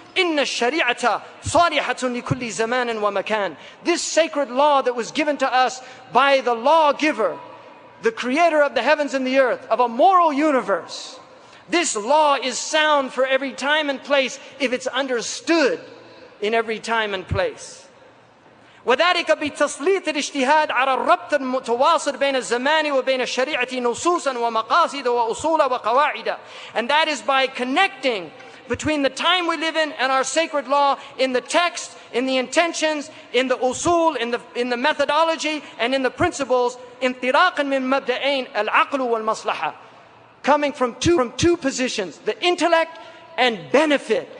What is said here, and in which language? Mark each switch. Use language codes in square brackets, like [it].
[ar] إِنَّ الشَّرِيعَةَ صَالِحَةٌ لِكُلِّ زَمَانٍ وَمَكَانٍ. [en] This sacred law that was given to us by the lawgiver, the creator of the heavens and the earth, of a moral universe. This law is sound for every time and place if it's understood in every time and place. [ar] وذلك بتسليط الاجتهاد على الربط المتواصل بين الزمان وبين الشريعة نصوصا ومقاصد وأصول وقواعد. [en] And that is by connecting between the time we live in and our sacred law, in the text, in the intentions, in the usul, in the methodology, and in the principles. [ar] انطلاقا من مبدأين العقل والمصلحة, [en] coming from two positions, the intellect and benefit.